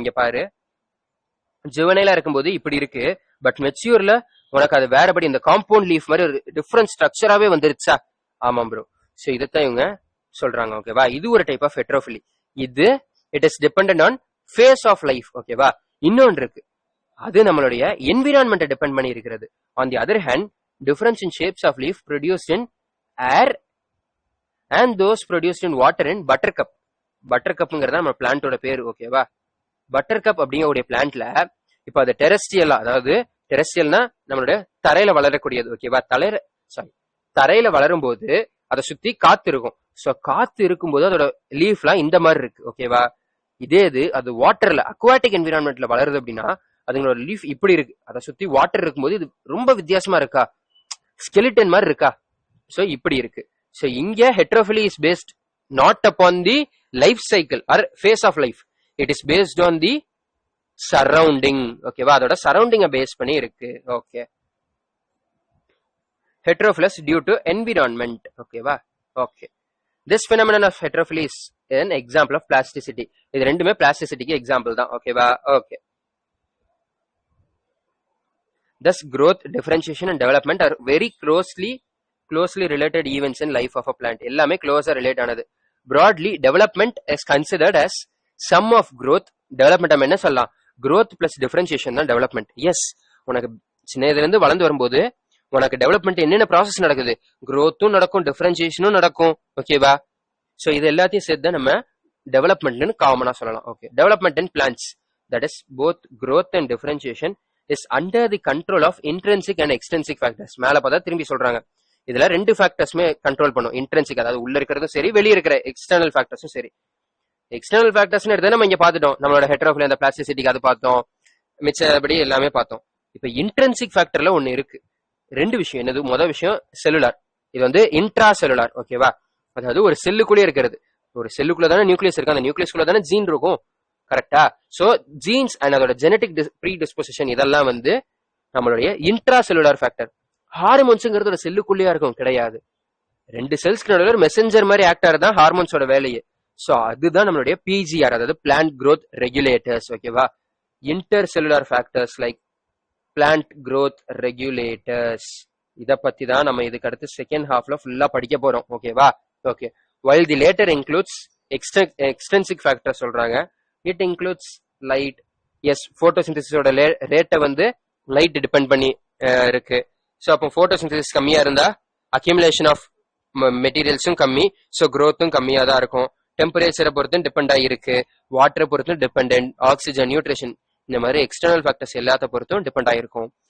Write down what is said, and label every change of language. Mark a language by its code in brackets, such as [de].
[ta] இங்க பாரு, ஜுவனைலா இருக்கும்போது இப்படி இருக்கு, பட் மெச்சூர்ல உனக்கு அது வேறபடி இந்த காம்பவுண்ட் லீஃப் மாதிரி ஒரு டிஃபரெண்ட் ஸ்ட்ரக்சராவே வந்துருச்சா. ஆமாம் ப்ரோ. சோ இதைத்தான் இவங்க சொல்றாங்க. ஓகேவா? இது ஒரு டைப் ஆஃப் ஹெட்ரோஃபிலி. [en] இது it is dependent on phase of life. ஓகேவா? [ta] இன்னொன்று இருக்கு, அது நம்மளுடைய என்விரான்மெண்ட்டை டிபெண்ட் பண்ணி இருக்கிறது. [en] On the other hand, difference in shapes of leaf produced in air and those produced in water in buttercup. [ta] buttercupங்கிறது நம்ம பிளான்ட்டோட பேர். ஓகேவா? buttercup அப்படிங்கக்கூடிய பிளான்ட்ல இப்போ அது டெரஸ்ட்ரியலா, அதாவது டெரஸ்ட்ரியல்னா நம்மளுடைய தரையில வளரக்கூடியது. ஓகேவா? தரையில வளரும் போது அதை சுத்தி காத்து இருக்கும். சோ காத்து இருக்கும்போது அதோட லீஃப்லாம் இந்த மாதிரி இருக்கு. ஓகேவா? இதே இது அது வாட்டர்ல, அக்வாட்டிக் என்விரான்மெண்ட்ல வளருது அப்படின்னா அதுங்களோட லீஃப் இப்படி இருக்கு. அதை சுத்தி வாட்டர் இருக்கும்போது இது ரொம்ப வித்தியாசமா இருக்கா, ஸ்கெலிட்டன் மாதிரி இருக்கா. சோ இப்படி இருக்கு. [en] So இங்க heterophylly is based not upon the life cycle or phase of life, it is based on the surrounding. [ta] ஓகேவா? அதோட சரௌண்டிங்கை பேஸ் பண்ணி இருக்கு. ஓகே. [en] Heterophyllous due to environment. ஓகேவா? Okay. This phenomenon of heterophily is an example of plasticity. [ta] இது ரெண்டுமே பிளாஸ்டிசிட்டிக்கு example தான். ஓகேவா? Okay. [en] Thus, growth, differentiation and development are very closely related events in life of a plant. [ta] எல்லாமே closer relate ஆனது. [en] Broadly, development is considered as sum of growth. [ta] Development என்ன சொல்லலாம், growth plus differentiation தான் development. Yes, உனக்கு சின்ன இதுல இருந்து வளர்ந்து வரும்போது உனக்கு டெவலப்மெண்ட் என்னென்ன ப்ராசஸ் நடக்குது, growthம் நடக்கும், differentiationம் நடக்கும். ஓகேவா? சோ இது எல்லாத்தையும் சேர்த்து நம்ம டெவலப்மெண்ட்னு காமனா சொல்லலாம். Okay. [en] Development in plants, that is both growth and differentiation is under the control of intrinsic and extrinsic factors. [ta] மேல பார்த்தா திரும்பி சொல்றாங்க, இதுல 2 ஃபேக்டர்ஸ்மே கண்ட்ரோல் பண்ணும். இன்ட்ரின்சிக், அதாவது உள்ள இருக்கிறதும் சரி, வெளியே இருக்கிற எக்ஸ்டர்னல் ஃபேக்டர்ஸும் சரி. எக்ஸ்டர்னல் ஃபேக்டர்ஸ் எடுத்து நம்ம இங்க பாத்துட்டோம், நம்மளோட ஹெட்ரோஃபிலி அந்த பிளாஸ்டிசிட்டிக்கு அது பார்த்தோம், மிச்சபடி எல்லாமே பார்த்தோம். இப்ப இன்ட்ரின்சிக் ஃபேக்டர்ல ஒண்ணு இருக்கு, 2 விஷயம். என்னது? முதல் விஷயம் செல்லுலார், இது வந்து இன்ட்ரா செல்லுலார். ஓகேவா? அதாவது ஒரு செல்லுக்குள்ளே இருக்கிறது. ஒரு செல்லுக்குள்ள தானே நியூக்ளியஸ் இருக்கு, அந்த நியூக்ளியஸ்குள்ள தானே ஜீன் இருக்கும். கரெக்டா? சோ ஜீன்ஸ் அண்ட் அதோட ஜெனடிக் ப்ரீடிஸ்போசிஷன் இதெல்லாம் வந்து நம்மளுடைய இன்ட்ரா செல்லுலார் ஃபேக்டர். ஹார்மோன்ஸ்ங்கிறது ஒரு செல்லுக்குள்ளேயா இருக்கும், கிடையாது. 2 செல்ஸ்க்கு நடுவில் ஒரு மெசஞ்சர் மாதிரி ஆக்ட் ஆகிறது தான் ஹார்மோன்ஸோட வேலையே. சோ அதுதான் நம்மளுடைய பிஜிஆர், அதாவது பிளான்ட் growth ரெகுலேட்டர்ஸ். ஓகேவா? [en] Intercellular factors like plant growth regulators. [ta] இத பத்தி தான் நம்ம இதுக்கு அடுத்து செகண்ட் ஹாஃப்ல ஃபுல்லா படிக்க போறோம். ஓகேவா? Okay. [en] while the later includes extrinsic factors சொல்றாங்க, it includes light. [ta] yes, photosynthesis ரேட்டை வந்து லைட் டிபெண்ட் பண்ணி இருக்கு. சோ அப்போ photosynthesis கம்மியா இருந்தா accumulation of மெட்டீரியல்ஸும் கம்மி, சோ growthம் கம்மியா தான் இருக்கும். டெம்பரேச்சரை பொறுத்தும் டிபெண்ட் ஆகிருக்கு, வாட்டரை பொறுத்தும் டிபெண்டன்ட், ஆக்சிஜன், நியூட்ரிஷன், இந்த மாதிரி எக்ஸ்டர்னல் ஃபேக்டர்ஸ் எல்லாத்த பொறுத்தும் டிபெண்ட் ஆயிருக்கும்.